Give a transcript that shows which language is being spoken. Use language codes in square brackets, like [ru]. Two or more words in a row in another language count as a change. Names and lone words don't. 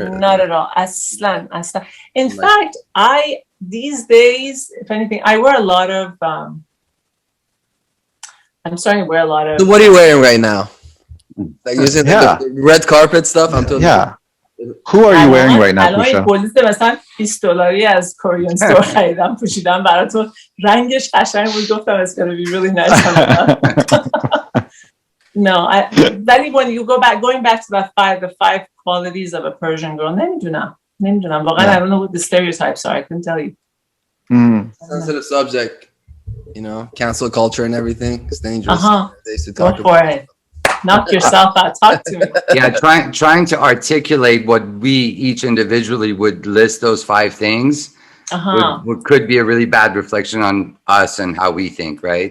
[en] Not at all. Aslan. In fact, these days, if anything, I wear a lot of, I'm starting to wear a lot of. So what are you wearing right now? Like using the red carpet stuff? I'm totally. Yeah. Who are you wearing right now, Kusha? [fa] پولیس مثلا $20 از [en] Korean store [fa] خریدم پوشیدم براتون رنگش قشنگ بود گفتم [en] it's gonna be really nice. No, when you going back to the five qualities of a Persian girl, [fa] نمیدونم واقعا [en] I don't know what the stereotypes are. I couldn't tell you. Sensitive subject, cancel culture and everything. It's dangerous. Go for it. Knock yourself out. Talk to me. Yeah, trying to articulate what we each individually would list those 5 things could be a really bad reflection on us and how we think, right?